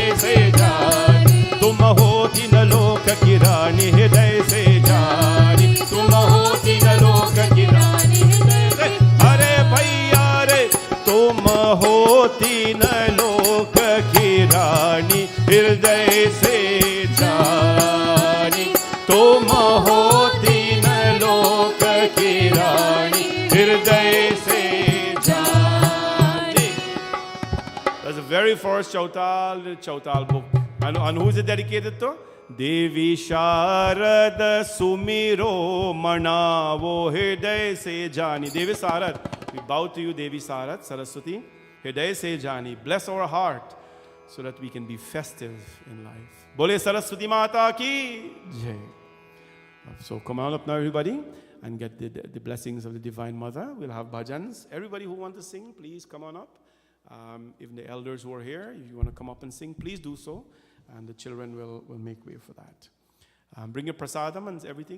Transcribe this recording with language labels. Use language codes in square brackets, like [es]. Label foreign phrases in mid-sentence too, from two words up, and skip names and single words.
[hi] से जानी, तुम हो तीन लोक की रानी हृदय से जानी, तुम हो तीन लोक की रानी हृदय से, अरे भैया रे तुम हो तीन लोक की रानी हृदय से जानी, तुम हो तीन लोक की रानी हृदय से जानी। [en] That's the very first Chautal book. And who is it dedicated to? [hi] देवी शारद सुमिरो मनावो हृदय से जानी, देवी शारद, [en] we bow to you Devi Sarad Saraswati, [hi] hृदय से जानी, [en] bless our heart so that we can be festive in life. [hi] बोले सरस्वती माता की जय. [en] So come on up now everybody and get the blessings of the Divine Mother. We'll have bhajans. Everybody who wants to sing, please come on up. Even the elders who are here, if you want to come up and sing, please do so. And the children will make way for that. Bring your prasadam and everything.